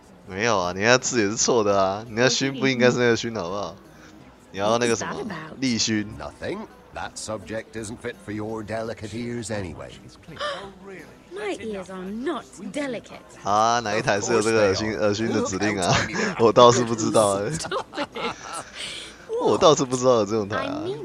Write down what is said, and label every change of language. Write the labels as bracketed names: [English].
[Chinese] 没有啊，你那字也是错的啊！你那勋不应该是那个勋，好不好？你要那个什么立勋。 [English] Nothing. That subject isn't fit for your delicate ears anyway. My ears are not delicate. [Chinese] 啊，哪一台是有这个恶心的指令啊？我倒是不知道哎。我倒是不知道有这种台啊。